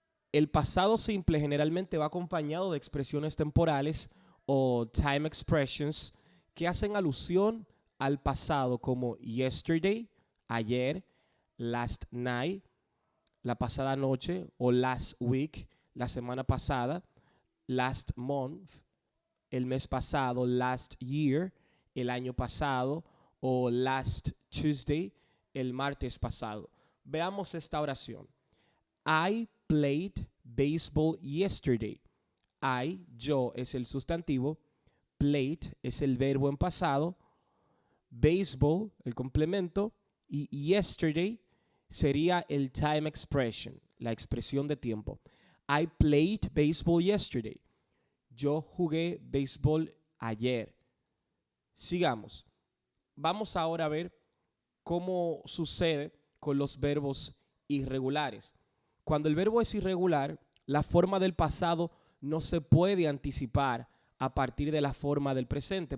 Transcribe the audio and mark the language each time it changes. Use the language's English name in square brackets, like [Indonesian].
[Spanish] El pasado simple generalmente va acompañado de expresiones temporales o [English] time expressions [Spanish] que hacen alusión al pasado como yesterday, ayer, [English] last night, [Spanish] la pasada noche, o [English] last week, [Spanish] la semana pasada, [English] last month, [Spanish] el mes pasado, [English] last year, [Spanish] el año pasado, o [English] last Tuesday, [Spanish] el martes pasado. Veamos esta oración. [English] I played baseball yesterday. [Spanish] Yo es el sustantivo, played es el verbo en pasado, baseball, el complemento, y yesterday sería el [English] time expression, [Spanish] la expresión de tiempo. [English] I played baseball yesterday. [Spanish] Yo jugué béisbol ayer. Sigamos. Vamos ahora a ver cómo sucede con los verbos irregulares. Cuando el verbo es irregular, la forma del pasado no se puede anticipar a partir de la forma del presente.